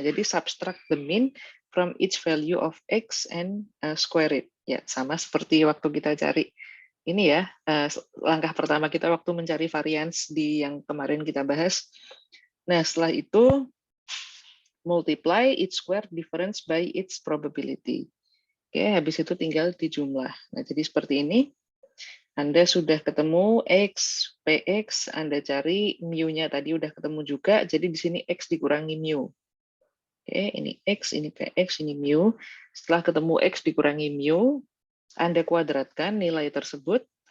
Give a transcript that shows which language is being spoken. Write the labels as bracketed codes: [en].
[en] Jadi subtract the mean from each value of X and square it. [id] Ya, sama seperti waktu kita cari ini ya, langkah pertama kita waktu mencari variance di yang kemarin kita bahas. [en] Nah, setelah itu multiply each square difference by its probability. [id] Oke, habis itu tinggal dijumlah. Nah, jadi seperti ini. Anda sudah ketemu X, PX, Anda cari mu-nya tadi udah ketemu juga, jadi di sini X dikurangi mu. Oke, ini X, ini PX, ini mu. Setelah ketemu X dikurangi mu, Anda kuadratkan nilai tersebut.